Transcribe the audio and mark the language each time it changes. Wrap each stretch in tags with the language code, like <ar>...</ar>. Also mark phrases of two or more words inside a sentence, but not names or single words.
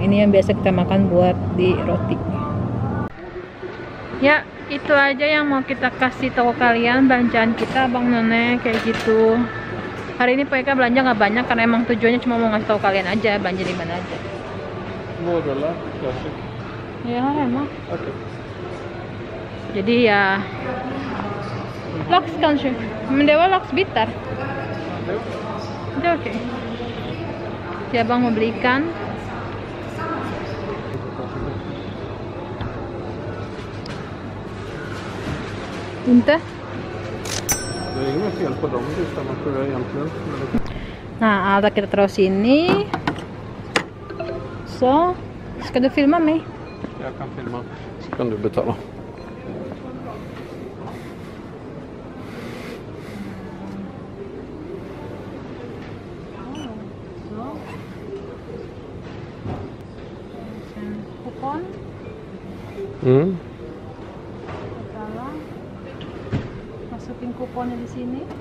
<id>Ini yang biasa kita makan buat di roti. Ya, itu aja yang mau kita kasih tahu kalian belanjaan kita Bang None kayak gitu. Hari ini Pak Eka belanja nggak banyak karena emang tujuannya cuma mau ngasih tahu kalian aja belanja di mana aja.</id> <sv>Modella, klasik.</sv> <id>Ya emang. Oke. Jadi ya</id> <sv>Lax kanske. Men det var lax bitar. Det är okej.</sv> <id>Ya Bang mau beli ikan.</id> <sv>Inte? Det är inget fel på dem, det stämmer tror jag egentligen.</sv> <id>Nah, Alda kita taruh sini.</id> <sv>Så, ska du filma mig? Jag kan filma, så kan du betala.</sv> <id>Kupon. Masukin kuponnya di sini.</id>